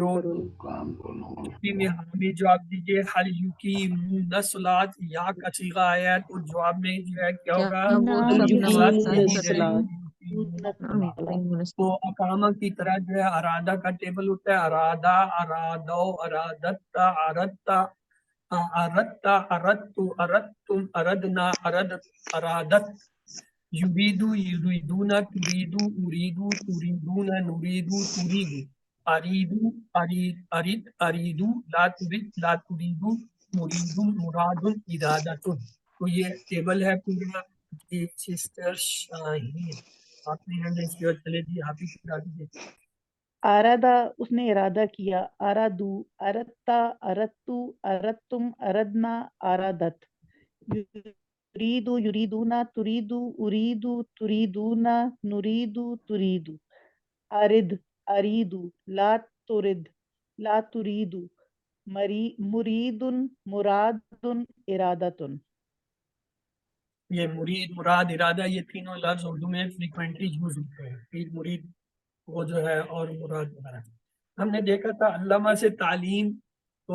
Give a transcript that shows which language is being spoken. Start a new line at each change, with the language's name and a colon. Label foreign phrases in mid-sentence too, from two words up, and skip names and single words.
Urdu: کرو کرو اسی میں ہمیں جواب دیجئے
Arabic: حل یقیمون الصلاۃ
Urdu: یا کا صیغہ آیا ہے تو جواب میں جو ہے کیا ہوگا وہ حل سب نماز یقیمون قائم ہی کرتے رہے ہیں گی تو اقامہ کی طرح جو ہے ارادہ کا ٹیبل ہوتا ہے ارادہ
Arabic: ارادو ارادت اردتا اردتا اردتو اردتم اردنا ارادت یریدو یریدون تریدو اریدو تریدون نریدو تریدو اریدو ارید اریدو لا ترید لا تریدو مریدو مراد ارادت
Urdu: تو یہ ٹیبل ہے پورا جی سسٹر شاہین آپ نے چلے جی آپ ہی کرا دیجیے
Arabic: ارادہ
Urdu: اس نے ارادہ کیا
Arabic: ارادو اردتا اردتو اردتم اردنا ارادت یریدو یریدونا تریدو اریدو تریدونا نریدو تریدو ارد اریدو لا ترد لا تریدو مرید مراد ارادتن
Urdu: یہ مرید مراد ارادہ یہ تینوں لفظ اردو میں
English: frequently use
Urdu: ہوتے ہیں پیر مرید وہ جو ہے اور مراد وغیرہ ہم نے دیکھا تھا علامہ سے تعلیم تو